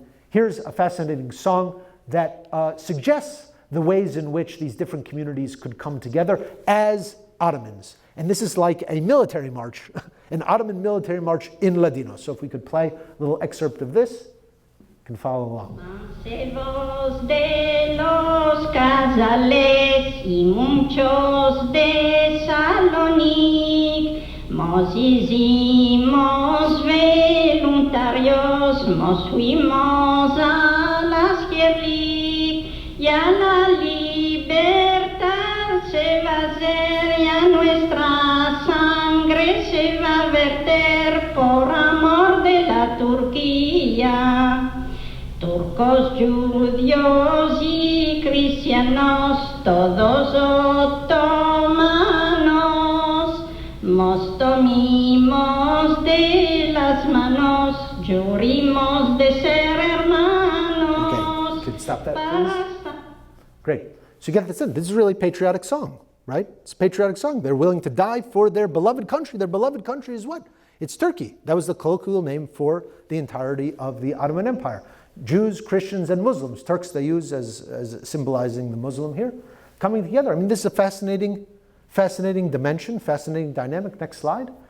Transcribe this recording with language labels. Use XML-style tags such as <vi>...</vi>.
<en>Here's a fascinating song that suggests the ways in which these different communities could come together as Ottomans. And this is like a military march, an Ottoman military march in Ladino. So if we could play a little excerpt of this, you can follow along.</en> <lad>Mancebos de los casales y muchos de Salonic, mos hicimos voluntarios, mos fuimos a las guerrillas. Ya la libertad se va a hacer, ya nuestra sangre se va a verter por amor de la Turquía. Turcos, judíos y cristianos, todos otomanos, nos tomimos de las manos, jurimos de ser hermanos.</lad> <en>Okay, could stop that, please? Great. So you get this in. This is a really patriotic song, right? It's a patriotic song. They're willing to die for their beloved country. Their beloved country is what? It's Turkey. That was the colloquial name for the entirety of the Ottoman Empire. Jews, Christians, and Muslims. Turks they use as symbolizing the Muslim here, coming together. I mean, this is a fascinating dimension, fascinating dynamic. Next slide.</en>